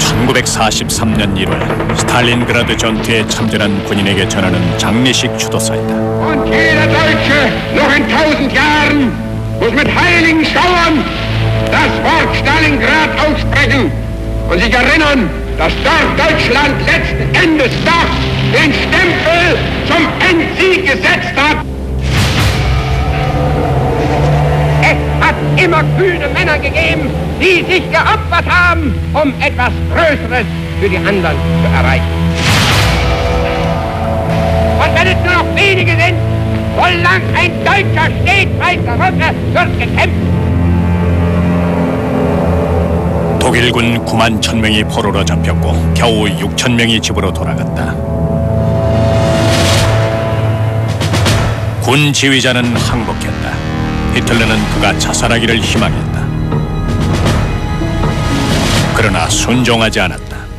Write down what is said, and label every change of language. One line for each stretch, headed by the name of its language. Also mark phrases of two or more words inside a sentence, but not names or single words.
Korean: 1943년 1월 스탈린그라드 전투에 참전한 군인에게 전하는 장례식 추도사이다.
German: Und jeder Deutsche noch in 1000 Jahren muss mit heiligen Schauern das Wort Stalingrad aussprechen und sich erinnern, dass dort Deutschland letzten Endes doch den Stempel zum Endsieg gesetzt hat. Es hat immer kühne Männer gegeben, die sich geopfert haben, um etwas Größeres für die anderen zu erreichen. Und wenn es nur noch wenige sind, solange ein Deutscher steht, weiße Röcke, wird gekämpft.
Korean: 독일군 9만 1000명이 포로로 잡혔고 겨우 6000명이 집으로 돌아갔다. 군 지휘자는 항복했다. 히틀러는 그가 자살하기를 희망했다. 그러나 순종하지 않았다.